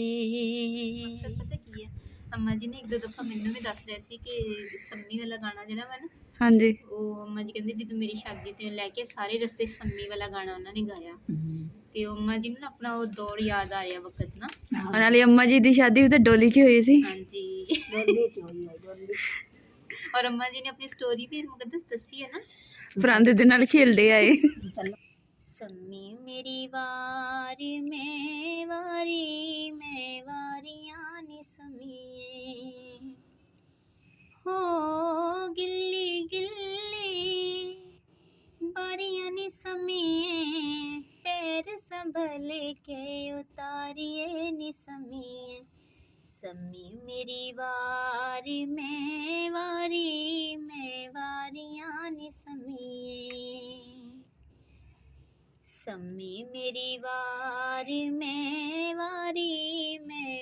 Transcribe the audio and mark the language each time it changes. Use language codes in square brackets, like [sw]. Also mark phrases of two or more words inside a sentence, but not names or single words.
[pa] ਮਕਸਦ ਪਤਾ ਕੀ ਹੈ ਅੰਮਾ ਜੀ ਨੇ ਇੱਕ ਦੋ ਦਫ਼ਾ ਮੈਨੂੰ ਵੀ ਦੱਸ ਰਹੇ ਸੀ ਕਿ ਸੰਮੀ ਵਾਲਾ ਗਾਣਾ ਜਿਹੜਾ ਵਾ ਨਾ ਹਾਂਜੀ ਉਹ ਅੰਮਾ ਜੀ ਕਹਿੰਦੇ ਜਦੋਂ ਮੇਰੀ ਸ਼ਾਦੀ ਤੇ ਲੈ ਕੇ ਸਾਰੇ ਰਸਤੇ ਸੰਮੀ ਵਾਲਾ ਗਾਣਾ ਉਹਨਾਂ ਨੇ ਗਾਇਆ ਤੇ ਉਹ ਅੰਮਾ ਜੀ ਨੂੰ ਨਾ ਆਪਣਾ ਉਹ ਦੌਰ ਯਾਦ ਆ ਰਿਹਾ ਵਕਤ ਨਾ। ਨਾਲੇ ਅੰਮਾ ਜੀ ਦੀ ਸ਼ਾਦੀ ਵੀ ਤਾਂ ਡੋਲੀ 'ਚ ਹੋਈ ਸੀ। ਹਾਂਜੀ ਡੋਲੀ ਚੋਰੀ ਹੈ ਡੋਲੀ ਔਰ ਅੰਮਾ ਜੀ ਨੇ ਅਪਣੀ ਸਟੋਰੀ ਭੀ ਮੁਕੱਦਸ ਦੱਸੀ ਹੈ ਨਾ। ਪਰਾਂਦੇ ਦੇ ਨਾਲ ਖੇਲਦੇ ਆਏ। ਸੰਮੀ ਮੇਰੀ ਵਾਰੀ ਮੈਂ ਵਾਰੀਆਂ ਨੀ ਸੰਮੀਏ ਹੋ ਗਿੱਲੀ ਗਿੱਲੀ ਬਾਰੀਆਂ ਨੀ ਸੰਮੀਏ ਪੈਰ ਸੰਭਲ ਕੇ ਉਤਾਰੀਏ ਨੀ ਸੰਮੀਏ ਸੰਮੀ ਮੇਰੀ ਵਾਰੀ ਮੈਂ ਵਾਰੀਆਂ ਨੀ ਸੰਮੀਏ ਸੰਮੀ ਮੇਰੀ ਵਾਰੀ ਮੈਂ